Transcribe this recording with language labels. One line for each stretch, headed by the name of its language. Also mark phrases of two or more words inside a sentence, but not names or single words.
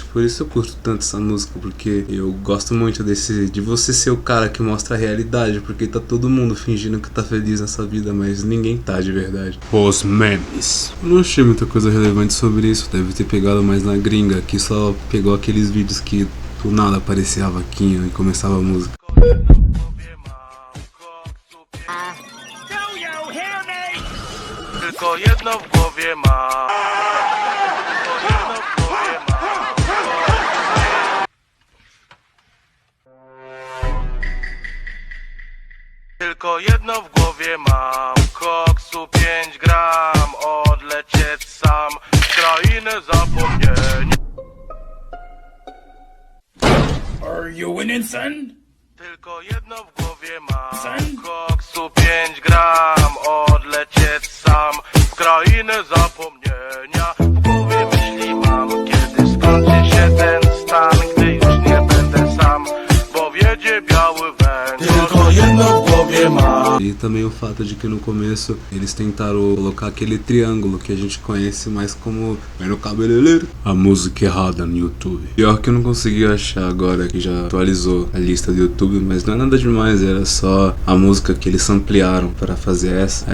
Portuguese: Por isso eu curto tanto essa música, porque eu gosto muito de você ser o cara que mostra a realidade, porque tá todo mundo fingindo que tá feliz nessa vida, mas ninguém tá de verdade. Os memes. Eu não achei muita coisa relevante sobre isso, deve ter pegado mais na gringa, que só pegou aqueles vídeos que do nada aparecia a vaquinha e começava a música.
Polish: Tylko jedno w głowie ma. Tylko jedno w głowie mam. Koksu 5 gram. Odlecieć sam w krainę zapomnienia.
English: Are you winning, son?
Polish: Tylko jedno w głowie mam. Koksu 5 gram. Odlecieć sam w krainę zapomnienia. W głowie myśli mam, kiedy skończy się ten stan, gdy już nie będę sam, bo wiedzie biały węgiel. Tylko jedno w głowie mam.
Portuguese: E também o fato de que no começo eles tentaram colocar aquele triângulo que a gente conhece mais como no cabeleireiro. A música errada no YouTube. Pior que eu não consegui achar agora, que já atualizou a lista do YouTube, mas não é nada demais, era só a música que eles ampliaram para fazer essa.